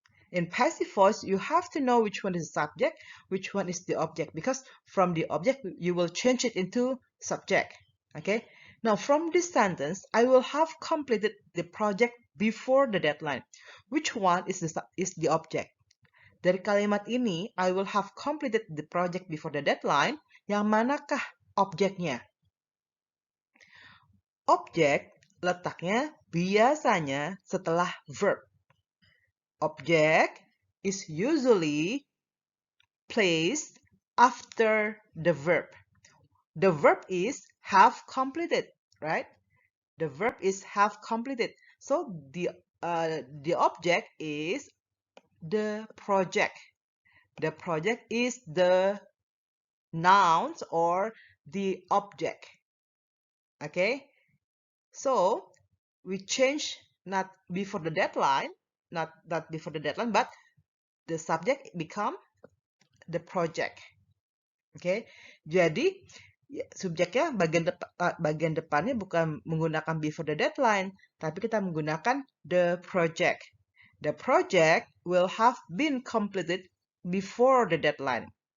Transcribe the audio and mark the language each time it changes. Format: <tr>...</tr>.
<en>In passive voice, you have to know which one is the subject, which one is the object, because from the object, you will change it into subject. Okay? Now, from this sentence, I will have completed the project before the deadline. Which one is the object?</en> <id>Dari kalimat ini,</id> <en>I will have completed the project before the deadline.</en> <id>Yang manakah objeknya? Objek letaknya biasanya setelah verb.</id> <en>Object is usually placed after the verb. The verb is have completed, right? The verb is have completed. So the object is the project. The project is the nouns or the object. Okay? So we change not before the deadline, not before the deadline, but the subject become the project.</en> <id>Okay, jadi subjeknya bagian depannya bukan menggunakan</id> <en>before the deadline,</en> <id>tapi kita menggunakan the project.</id> <en>The project will have been completed before the deadline.</en>